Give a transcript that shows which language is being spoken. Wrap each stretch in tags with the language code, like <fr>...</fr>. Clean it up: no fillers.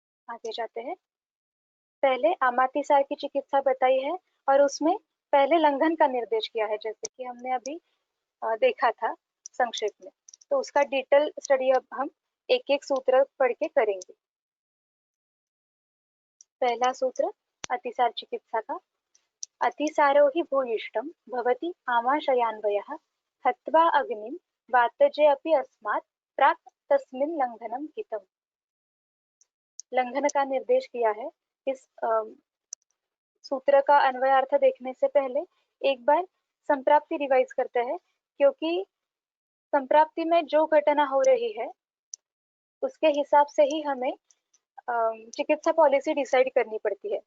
<hi>आगे जाते हैं। पहले आमातिसार की चिकित्सा बताई है और उसमें पहले लंघन का निर्देश किया है, जैसे कि हमने अभी देखा था संक्षेप में। तो उसका डिटेल स्टडी अब हम एक एक सूत्र पढ़ के करेंगे। पहला सूत्र अतिसार चिकित्सा का।</hi> <sa>अतिसारो हि भूयिष्ठं भवति आमाशयान्वयः हत्वा अग्निं वातजे अपि अस्मात् प्राक् तस्मिन् लंघनं हितम्।</sa> <hi>लंघन का निर्देश किया है। इस सूत्र का अन्वयार्थ देखने से पहले एक बार संप्राप्ति रिवाइज करते हैं, क्योंकि संप्राप्ति में जो घटना हो रही है उसके हिसाब से ही हमें चिकित्सा पॉलिसी डिसाइड करनी पड़ती है।</hi>